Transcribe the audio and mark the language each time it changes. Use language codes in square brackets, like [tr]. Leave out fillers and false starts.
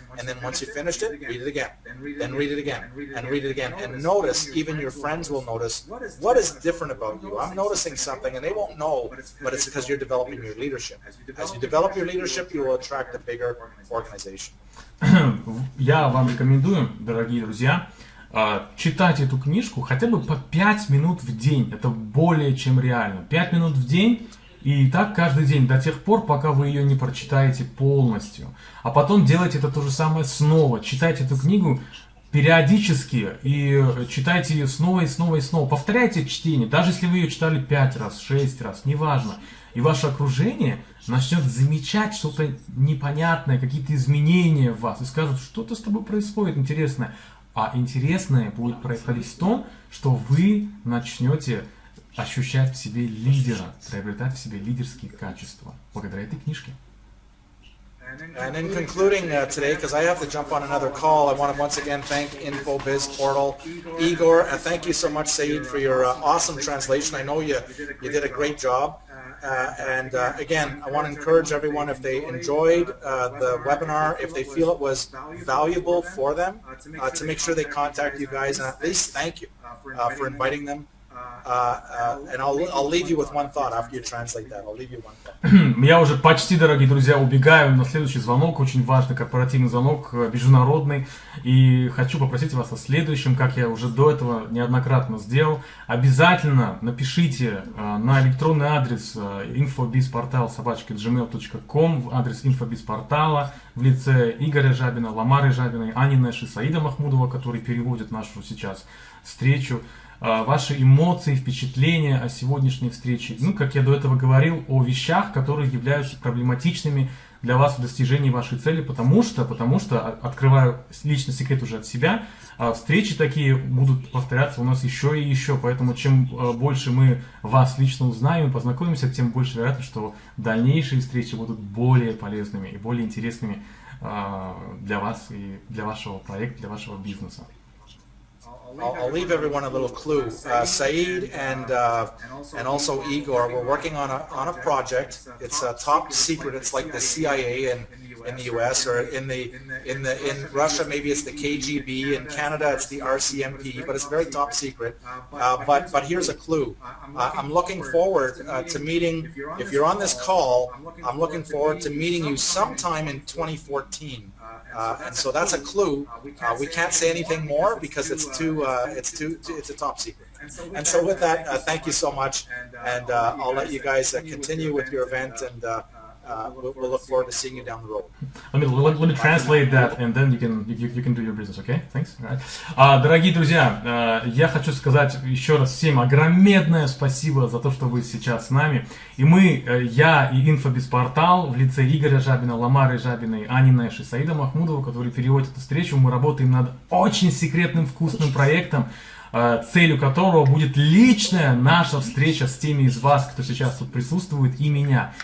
[en] And then once you finished it, read it again. Then read it again. And read it again. And notice, even your friends will notice, what is different about you? I'm noticing something, and they won't know, but it's because you're developing your leadership. As you develop your leadership, you will attract a bigger organization. [ru] Я вам рекомендую, дорогие друзья, читать эту книжку хотя бы по 5 минут в день. Это более чем реально. 5 минут в день, и так каждый день, до тех пор, пока вы ее не прочитаете полностью. А потом делайте это то же самое снова. Читайте эту книгу периодически и читайте ее снова и снова и снова. Повторяйте чтение, даже если вы ее читали 5 раз, 6 раз, неважно. И ваше окружение начнет замечать что-то непонятное, какие-то изменения в вас, и скажут, что-то с тобой происходит интересное. А интересное будет происходить в том, что вы начнете ощущать в себе лидера, приобретать в себе лидерские качества благодаря этой книжке. [en] And in concluding today, because I have to jump on another call, I want to once again thank Infobizportal. Igor, thank you so much, Saeed, for your awesome translation. I know you did a great job. And again, I want to encourage everyone, if they enjoyed the webinar, if they feel it was valuable for them, to make sure they contact you guys, and at least thank you for inviting them. And I'll leave you with one thought after you translate that. I'll leave you one thought. [ru] Я уже почти, дорогие друзья, убегаю на следующий звонок, очень важный корпоративный звонок, международный, и хочу попросить вас о следующем, как я уже до этого неоднократно сделал. Обязательно напишите на электронный адрес infobizportal@gmail.com, адрес инфобизпортала в лице Игоря Жабина, Ламары Жабиной, Ани Нэш и Саида Махмудова, который переводит нашу сейчас встречу. Ваши эмоции, впечатления о сегодняшней встрече. Ну, как я до этого говорил, о вещах, которые являются проблематичными для вас в достижении вашей цели, потому что, открываю личный секрет уже от себя, встречи такие будут повторяться у нас еще и еще, поэтому чем больше мы вас лично узнаем и познакомимся, тем больше вероятность, что дальнейшие встречи будут более полезными и более интересными для вас и для вашего проекта, для вашего бизнеса. [en] I'll leave everyone a little clue. Saeed and also Igor, we're working on a project. It's a top secret. It's like the CIA in the U.S. or in Russia. Maybe it's the KGB. In Canada, it's the RCMP. But it's very top secret. But here's a clue. I'm looking forward to meeting. If you're on this call, I'm looking forward to meeting you sometime in 2014. And so that's a clue. We can't say anything more because it's a top secret. And so with that, thank you so much, and I'll let you guys continue with your event, and we'll look forward to seeing you down the road. Let me translate that, and then you can do your business, okay? Thanks. Right. [ru] Дорогие друзья, я хочу сказать еще раз всем огромное спасибо за то, что вы сейчас с нами. И я и Инфобизпортал в лице Игоря Жабина, Ламары Жабиной, Ани Нэш и Саида Махмудова, которые переводят эту встречу, мы работаем над очень секретным вкусным проектом, целью которого будет личная наша встреча с теми из вас, кто сейчас тут присутствует, и меня.